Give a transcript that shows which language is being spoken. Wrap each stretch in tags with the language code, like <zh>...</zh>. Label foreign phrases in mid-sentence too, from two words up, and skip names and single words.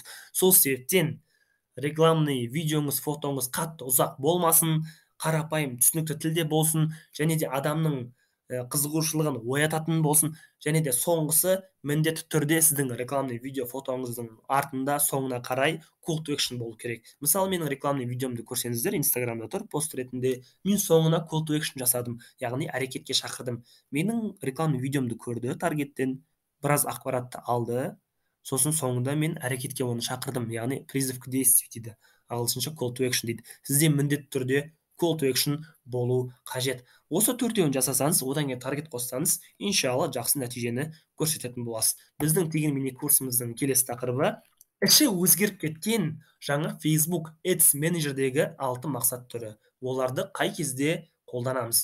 <kk>Сол себептен рекламный видеоңыз, фотоңыз қатты ұзақ болмасын, қарапайым түсінікті тілде болсын, және де адамның қызығушылығын оятатын болсын, және де соңғысы міндетті түрде сіздің рекламный видео, фотоңыздың артында соңына қарай</kk> <en>call to action</en> <kk>болу керек. Мысалы, менің рекламный видеомды көрсеңіздер, Instagramда тұр пост ретінде, мен соңына</kk> <en>call to action</en> <kk>жасадым, яғни әрекетке шақырдым. Менің рекламный видеомды көрді, таргеттен біраз ақпаратты алды, сосын соңында мен әрекетке оны шақырдым, яғни</kk> <ru>призыв к действию</ru> <kk>дейді, ағылшынша</kk> <en>call to action</en> <kk>дейді. Сізде міндетті түрде</kk> <en>call to action</en> <kk>болу қажет. Осы 4-еуін жасасаңыз, одан кейін таргет қоссаңыз, иншалла жақсы нәтижені көрсететін боласыз. Біздің тегін мини курсымыздың келесі тақырыбы іші өзгеріп кеткен жаңа Facebook Ads менеджердегі 6 мақсат түрі. Оларды қай кезде қолданамыз?</kk>